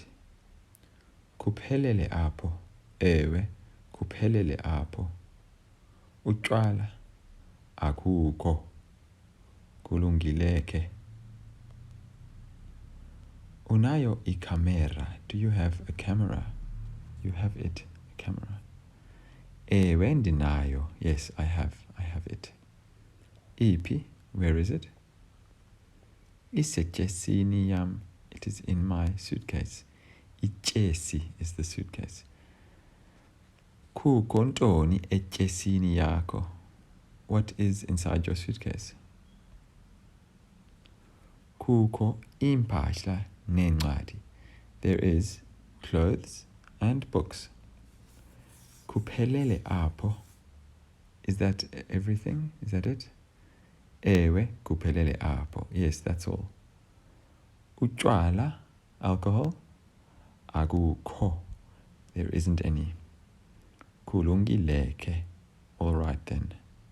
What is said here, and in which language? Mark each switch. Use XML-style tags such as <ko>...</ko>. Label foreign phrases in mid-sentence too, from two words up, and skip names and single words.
<xh>Kuphelele apho. Ewe, kuphelele apho. Utywala? Akukho. Kulungile ke. Unayo ikamera?</xh> <en>Do you have a camera? You have it, a camera.</en> <xh>Ewe ndinayo.</xh> <en>Yes, I have it.</en> <xh>Iphi?</xh> <en>Where is it?</en> <xh>Isetyesini yam.</xh> <en>It is in my suitcase. Ityesi is the suitcase.</en> <xh>Kukho ntoni etyesini yakho?</xh> <en>What is inside your suitcase?</en> <xh>Kukho iimpahla neencwadi.</xh> <en>There is clothes and books.</en> <xh>Kuphelele apho.</xh> <en>Is that everything? Is that it?</en> <xh>Ewe, kuphelele apho.</xh> <en>Yes, that's all.</en> <xh>Utywala, alcohol?</xh> <en>Akukho. There isn't any.</en> <xh>Kulungile ke.</xh> <en>All right then.</en>